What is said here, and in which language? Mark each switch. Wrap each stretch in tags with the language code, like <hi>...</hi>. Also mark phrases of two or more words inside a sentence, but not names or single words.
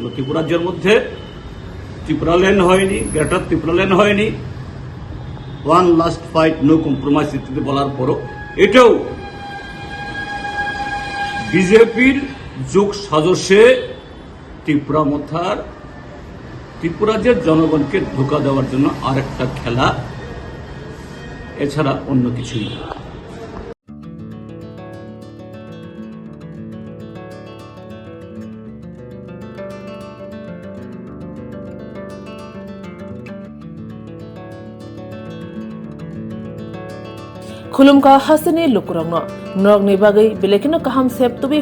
<bn>ত্রিপুরাজ্যের মধ্যে ত্রিপুরা ল্যান্ড হয়নি, গ্রেটার ত্রিপুরা ল্যান্ড হয়নি,</bn> <en>One last fight, no compromise</en> <bn>ইত্যাদি বলার পরও এটাও বিজেপির যোগ সাজসে ত্রিপুরা মথার ত্রিপুরাজ্যের জনগণকে ধোঁকা দেওয়ার জন্য আরেকটা খেলা, এছাড়া অন্য কিছুই না।</bn> <trp>खुलुमका हासिनी लुकुरंगनो नरगनि बागै बेलेखिनो काहाम सेब तुबि</trp>